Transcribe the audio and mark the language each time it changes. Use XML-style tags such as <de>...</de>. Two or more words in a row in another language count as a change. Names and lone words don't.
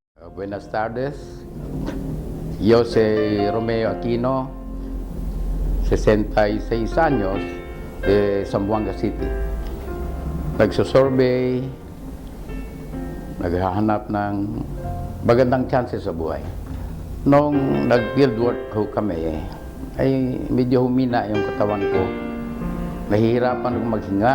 <es>Buenas tardes. Yo soy Romeo Aquino, 66 años, de Zamboanga City.</es> <tl>Nagsusurvey, naghahanap ng magandang chances sa buhay. Nung nag-</tl> <en>field work</en> <tl>ho kami, ay medyo humina yung katawan ko. Nahihirapan akong maghinga.</tl>